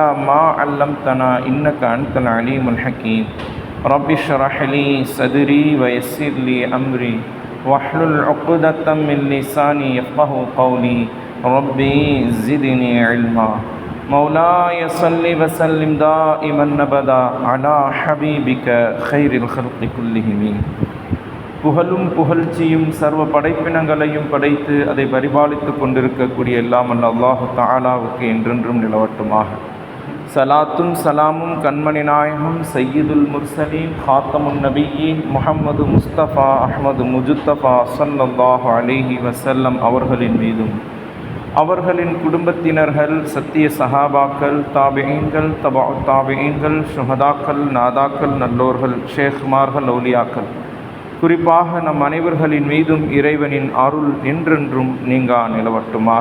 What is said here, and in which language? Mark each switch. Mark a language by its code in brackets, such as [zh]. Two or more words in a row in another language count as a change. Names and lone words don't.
[ar] ما علمتنا إنك أنت العليم الحكيم رب اشرح لي صدري ويسر لي أمري واحلل عقدة من لساني يفقهوا قولي ربي زدني علما مولاي صل وسلم دائما أبدا على حبيبك خير الخلق كلهم [ta] புகழும் புகழ்ச்சியும் சர்வ படைப்பினங்களையும் படைத்து அதை பரிபாலித்து கொண்டிருக்கக்கூடிய எல்லாம் அல்ல அல்லாஹு தஆலாவுக்கு என்றென்றும் நிலவட்டுமாக. சலாத்தும் சலாமும் கண்மணி நாயகம் [ar] سيد المرسلين خاتم النبيين [ta] முஹம்மது முஸ்தபா அஹ்மது முஜுத்தபா [ar] صلى الله عليه وسلم [ta] அவர்களின் மீதும் அவர்களின் குடும்பத்தினர்கள் சத்திய சஹாபாக்கள் தாபிஈன்கள் தபஉ தாபிஈன்கள் ஷுஹதாக்கள் நாதாக்கள் நல்லோர்கள் ஷேக்மார்கள் அவுலியாக்கள் குறிப்பாக நம் அனைவர்களின் மீதும் இறைவனின் அருள் என்றென்றும் நீங்கா நிலவட்டுமாக.